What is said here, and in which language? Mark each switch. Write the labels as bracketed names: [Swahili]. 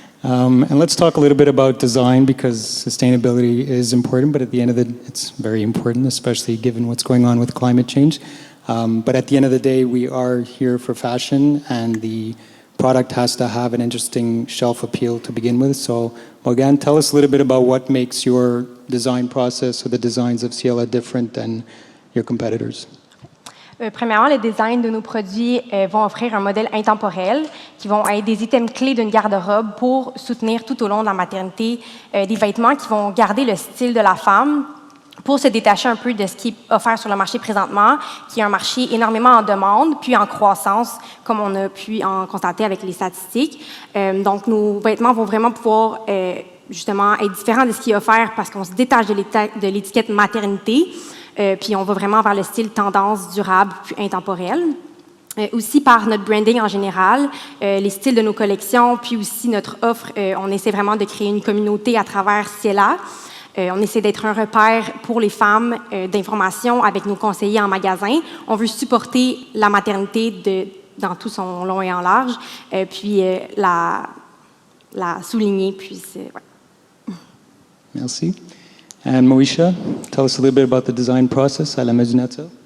[English] And let's talk a little bit about design because sustainability is important, but at the end of the it's very important, especially given what's going on with climate change. But at the end of the day, we are here for fashion, and the product has to have an interesting shelf appeal to begin with. So, Morgane, tell us a little bit about what makes your design process or the designs of Ciela different than your competitors. [French] Premièrement, les designs de nos produits vont offrir un modèle intemporel qui vont être des items clés d'une garde-robe pour soutenir tout au long de la maternité des vêtements qui vont garder le style de la femme pour se détacher un peu de ce qui est offert sur le marché présentement, qui est un marché énormément en demande, puis en croissance, comme on a pu en constater avec les statistiques. Donc, nos vêtements vont vraiment pouvoir justement être différents de ce qui est offert parce qu'on se détache de l'étiquette maternité. Puis on va vraiment vers le style tendance durable puis intemporel. Aussi par notre branding en général, les styles de nos collections, puis aussi notre offre, on essaie vraiment de créer une communauté à travers Ciela. On essaie d'être un repère pour les femmes d'information avec nos conseillers en magasin. On veut supporter la maternité dans tout son long et en large, puis la souligner. Puis ouais. Merci. [English] And Moesha, tell us a little bit about the design process at La Maison Nature.